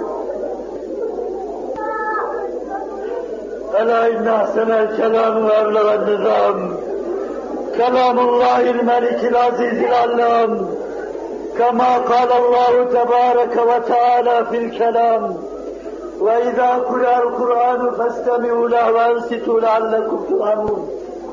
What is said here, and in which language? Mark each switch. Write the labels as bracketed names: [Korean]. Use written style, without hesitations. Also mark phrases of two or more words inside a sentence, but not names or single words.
[Arabic] ألا إن أحسن الكلام وأولى النظام. كلام الله الملك العزيز العلام. كما قال الله تبارك وتعالى في الكلام. وإذا قرأ القرآن فاستمعوا له وأنصتوا لعلكم ترحمون